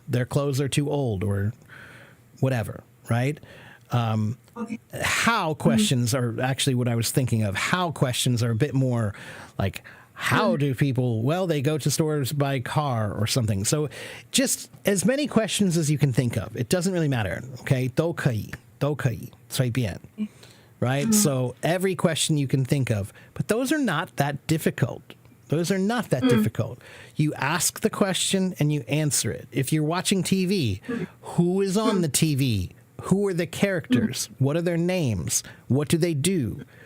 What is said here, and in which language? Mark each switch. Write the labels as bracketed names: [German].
[English] Their clothes are too old or whatever, right? How questions are actually what I was thinking of. How questions are a bit more like, how do people, well, they go to stores by car or something. So just as many questions as you can think of. It doesn't really matter, okay? [Chinese] 都可以, 随便, right? [English] So every question you can think of. But those are not that difficult. Those are not that difficult. You ask the question and you answer it. If you're watching TV, who is on the TV? Who are the characters? What are their names? What do they do?